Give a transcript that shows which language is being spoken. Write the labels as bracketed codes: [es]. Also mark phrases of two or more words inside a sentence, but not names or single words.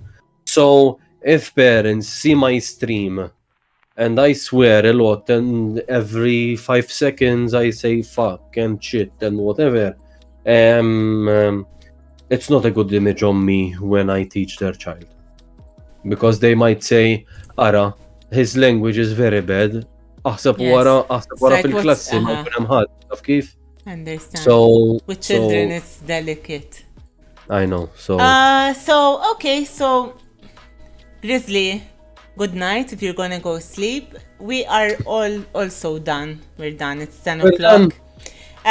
[en] So if parents see my stream and I swear a lot and every 5 seconds I say fuck and shit and whatever, it's not a good image on me when I teach their child. Because they might say, Ara, his language is very bad. [mt] Aħseb wara fil-klassi ma kien hemm ħadd, taf kif? [en] Understand. So with children it's delicate. I know. So Grizzly, good night if you're gonna go sleep. We are all also done. We're done. It's 10 o'clock.